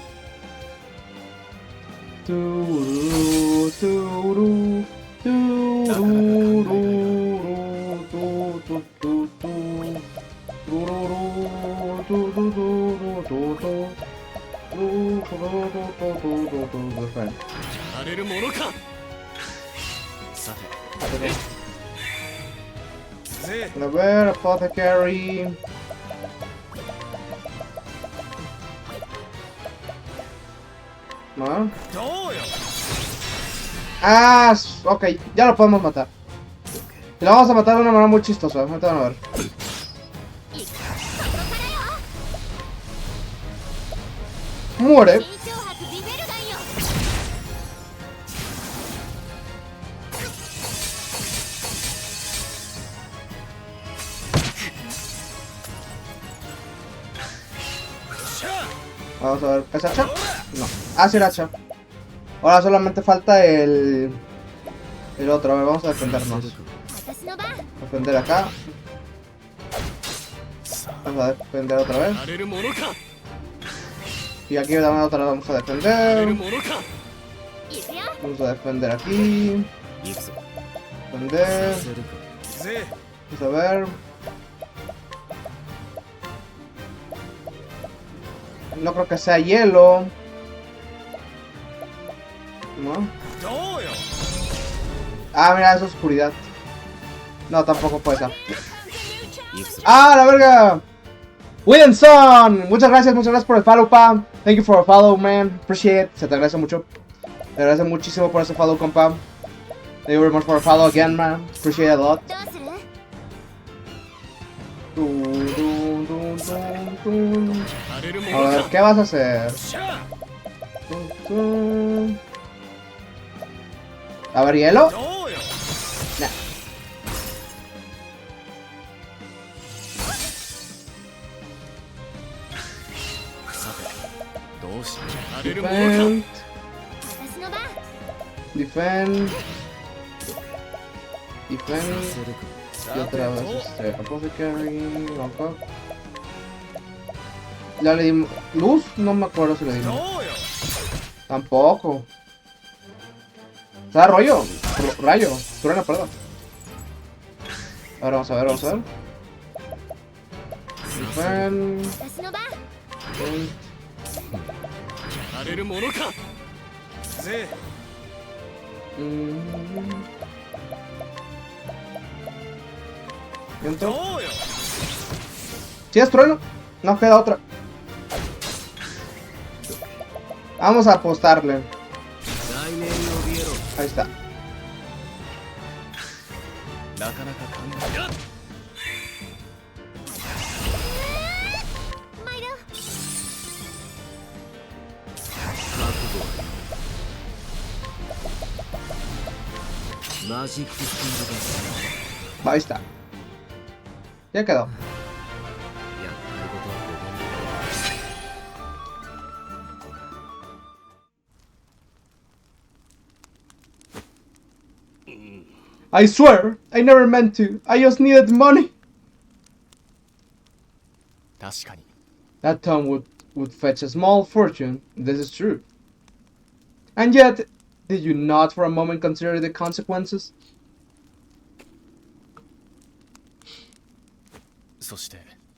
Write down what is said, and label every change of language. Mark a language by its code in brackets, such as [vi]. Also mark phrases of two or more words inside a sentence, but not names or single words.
[es] Tururu, tururu, tururu, tu, tu, tu. Tururu, tu, tu, tu, tu, tu. Espera. [ja] やれるものか。さて [es] A ver, apothecary. ¿No? Ah, ok, ya lo podemos matar. Y lo vamos a matar de una manera muy chistosa. Ahorita van a ver. Muere. [ja] 緊張発ビベルガンよ。 [es] Vamos a ver, ¿es hacha? No. Ah, sí, el hacha. Ahora solamente falta el otro. A ver, vamos a defendernos. [ja] 私の番。 [es] Defender acá. Vamos a defender otra vez. [ja] やれるものか。 [es] Y aquí también otra vez vamos a [ja] やれる [es] defender. [ja] ものか。行くよ。 [es] Vamos a defender aquí. [ja] 行くぞ。 [es] Defender. [ja] させるか。ぜ [es] Vamos a ver. No creo que sea hielo. ¿No? [ja] どうよ。 [es] Ah, mira, es oscuridad. No, tampoco puede ser. [ja] 行くぞ。 [es] ¡Ah, la verga! Williamson, muchas gracias por el follow, Pam. [en] Thank you for the follow, man. Appreciate it. [es] Se te agradece mucho. Te agradece muchísimo por ese follow, compa. [en] Thank you very much for the follow again, man. Appreciate it a lot. [ja] どうする？やれるも [es] A [ja] の [es] ver, [ja] か。 [es] ¿qué vas a hacer? [ja] しゃ [es] A ver, hielo. [ja] どうよ。 [es] Nah. [ja] さてどうしよう。やれるものか。 [en] Defend. [ja] 私の番。 [en] Defend. [ja] さ [en] Defend. [ja] せるか。 [es] Y otra vez Apothecary. Ojo. ¿Ya le dimos luz? No me acuerdo si le [ja] ど [es] dimos. [ja] うよ。 [es] Tampoco. O sea, rollo. Rayo. Truena, perdón. Ahora vamos a ver, vamos a ver. [en] Defend. [ja] 私の番。 [en] Defend. [ja] やれるものか。ぜ [es] Viento. [ja] どうよ。 [es] Si es trueno, no queda otra. Vamos a apostarle. [ja] 来年に怯えろ。 [es] Ahí está. [ja] なかなか考えやっ。参る。覚悟。マジックスピード [es] Ahí está. Ya quedó. [ja] がやったいことはごめん。 [en] I swear, I never meant to. I just needed money. [ja] 確かに [en] That town would fetch a small fortune. This is true. And yet, did you not for a moment consider the consequences? [ja] そして